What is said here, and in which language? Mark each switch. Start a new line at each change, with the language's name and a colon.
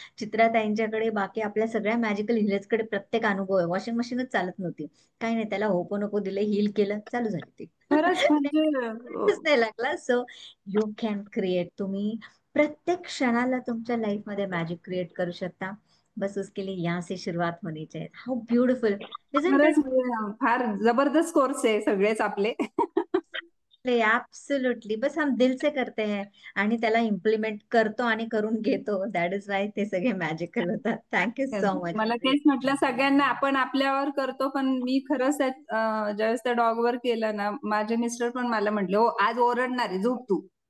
Marathi: चित्राताईंच्याकडे, बाकी आपल्या सगळ्या मॅजिकल हिलर्सकडे प्रत्येक अनुभव आहे. वॉशिंग मशीनच चालत नव्हती, काही नाही, त्याला होपोनोपो दिले, हील केलं, चालू झाली ती. खरंच म्हणजे नाही लागला.
English: So you can create.
Marathi: तुम्ही प्रत्येक क्षणाला तुमच्या लाईफ मध्ये मॅजिक क्रिएट करू शकता.
Hindi: बस उसके लिए यहाँ से शुरुआत होनी चाहिए.
English: how beautiful isn't
Marathi: खरंच
English: It?
Marathi: फार जबरदस्त कोर्स आहे सगळेच आपले.
English: Absolutely.
Hindi: बस हम दिल से करते हैं
Marathi: आणि त्याला इम्प्लिमेंट करतो आणि करून घेतो.
English: that is why
Marathi: ते सगळे मॅजिकल होतात.
English: Thank you so much.
Marathi: मला तेच म्हटलं सगळ्यांना आपण आपल्यावर करतो, पण मी खरंच ज्यावेळेस त्या डॉगवर केलं ना, माझे मिस्टर पण मला म्हटले, हो आज ओरडणार आहे, झोप तू.